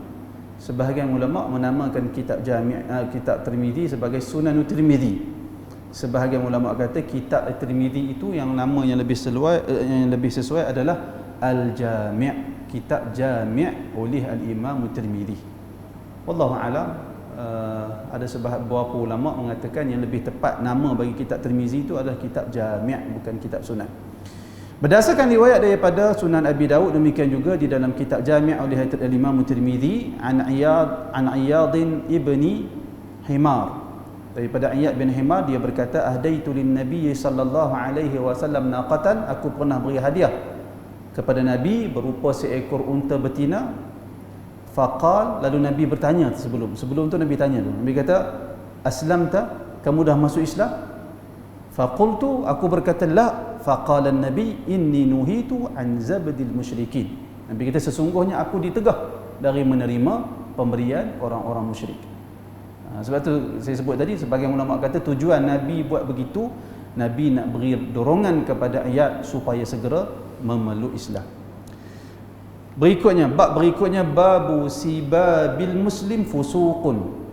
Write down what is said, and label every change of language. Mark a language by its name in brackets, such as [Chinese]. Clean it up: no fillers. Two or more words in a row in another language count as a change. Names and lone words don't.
[Malay] Sebahagian ulama menamakan kitab kitab Tirmizi sebagai Sunan Tirmizi. Sebahagian ulama kata kitab Tirmizi itu yang nama yang lebih sesuai adalah Al-Jami', kitab Jami' oleh Al-Imam Tirmizi. [Arabic] Wallahu a'lam. [Malay] Ada beberapa ulama mengatakan yang lebih tepat nama bagi kitab Tirmizi itu adalah kitab Jami', bukan kitab Sunan. Berdasarkan riwayat daripada Sunan Abi Dawud, demikian juga di dalam kitab Jami' oleh Imam Tirmizi an Iyad ibni Himar, daripada Iyad bin Himar, dia berkata [Arabic] ahdaitu lin Nabi sallallahu alaihi wasallam naqatan, [Malay] aku pernah beri hadiah kepada Nabi berupa seekor unta betina. Faqal, lalu Nabi bertanya sebelum tu Nabi tanya tu. Nabi kata, aslamta, kamu dah masuk Islam? Faqultu, aku berkata la. [Arabic] Faqala Nabi, inni nuhitu an zabdil musyrikin. [Malay] Nabi kata sesungguhnya aku ditegah dari menerima pemberian orang-orang musyrik. Sebab tu saya sebut tadi, sebagai ulama kata tujuan Nabi buat begitu, Nabi nak beri dorongan kepada ayat supaya segera memeluk Islam. Bab berikutnya [Arabic] babu sibabil muslim fusuqun.